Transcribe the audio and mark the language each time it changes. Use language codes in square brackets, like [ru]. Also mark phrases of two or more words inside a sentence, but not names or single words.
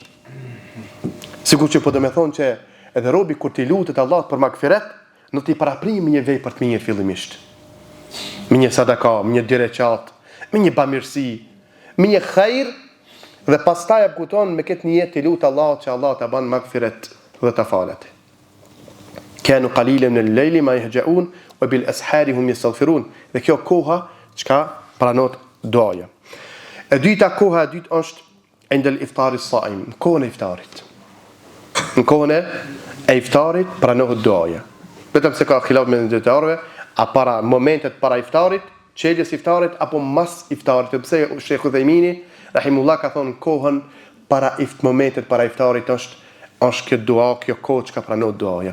[sq] Sikur që po do me thonë që edhe robi kur ti lutet Allah për magfiret, nuk ti paraprim një vej për të mirë fillimisht. Me një sadaka, me një direqat, me një bamirësi, me një khajr dhe pastaj e kupton me këtë niyet të lut Allahut që Allah ta ban magfiret dhe ta falet. [ar] كانوا قليلا من الليل ما يهجعون وبالأسحار هم يستغفرون. [sq] Dhe kjo koha çka pranot duaja. E dyta koha e dytë është [ar] عند الإفطار الصائم [sq] kohën e iftarit. Në kohën e iftarit pranohet duaja. Vetëm se ka khilaf me dietarëve, a para momentet para iftarit, çeljes iftarit apo mas iftarit. Pse Sheikh Udhaymini rahimullah ka thonë kohën para momentet para iftarit është kjo dua, kjo kohë që ka pranohet duaja.